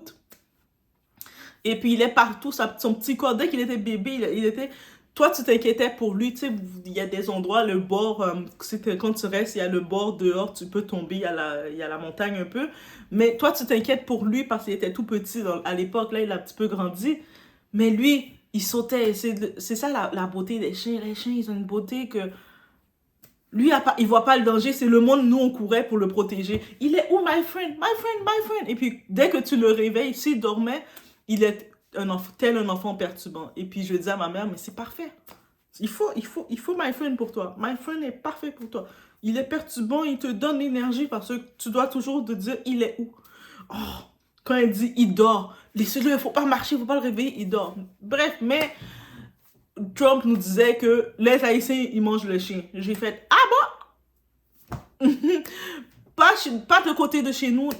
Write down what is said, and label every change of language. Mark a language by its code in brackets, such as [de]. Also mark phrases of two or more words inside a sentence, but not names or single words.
[fr] Et puis il est partout, son petit corps, dès qu'il était bébé, il était toi, tu t'inquiétais pour lui, tu sais, il y a des endroits, le bord, quand tu restes, il y a le bord dehors, tu peux tomber, il y a la montagne un peu, mais toi, tu t'inquiètes pour lui parce qu'il était tout petit à l'époque, là, il a un petit peu grandi, mais lui, il sautait, c'est ça la beauté des chiens, les chiens, ils ont une beauté que... Lui, il voit pas le danger, c'est le monde, nous, on courait pour le protéger. Il est où, my friend? My friend, my friend? Et puis, dès que tu le réveilles, s'il dormait, il est tel un enfant perturbant. Et puis, je dis à ma mère, mais c'est parfait. Il faut my friend pour toi. My friend est parfait pour toi. Il est perturbant, il te donne l'énergie parce que tu dois toujours te dire, il est où? Oh, quand elle dit, il dort. Laissez-le, il faut pas marcher, il faut pas le réveiller, il dort. Bref, mais... Trump nous disait que les Haïtiens, ils mangent le chien. J'ai fait, ah bon? pas de côté de chez nous.